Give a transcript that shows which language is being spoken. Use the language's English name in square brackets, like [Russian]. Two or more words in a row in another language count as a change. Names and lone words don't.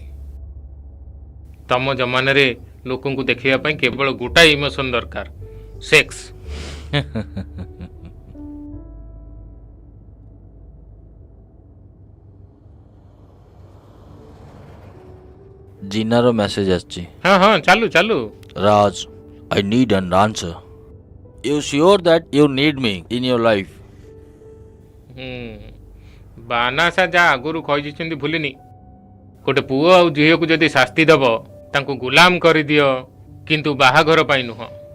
[Odia] ତମ ଜମାନାରେ ଲୋକଙ୍କୁ ଦେଖିବା ପାଇଁ କେବଳ ଗୋଟାଏ ଇମୋସନ୍ ଦରକାର, ସେକ୍ସ। ଜିନାର ମେସେଜ ଆସିଛି। ହଁ ହଁ, ଚାଲୁ ଚାଲୁ। ରାଜ, [English] I need an answer. You sure that you need me in your life? [Odia] ବାନାସା ଯାହା ଆଗରୁ କହିଛନ୍ତି ଭୁଲିନି। ଗୋଟେ ପୁଅ ଆଉ ଝିଅକୁ ଯଦି ଶାସ୍ତି ଦବ, ତାଙ୍କୁ ଗୁଲାମ କରିଦିଅ, କିନ୍ତୁ ବାହାଘର ପାଇଁ ନୁହଁ।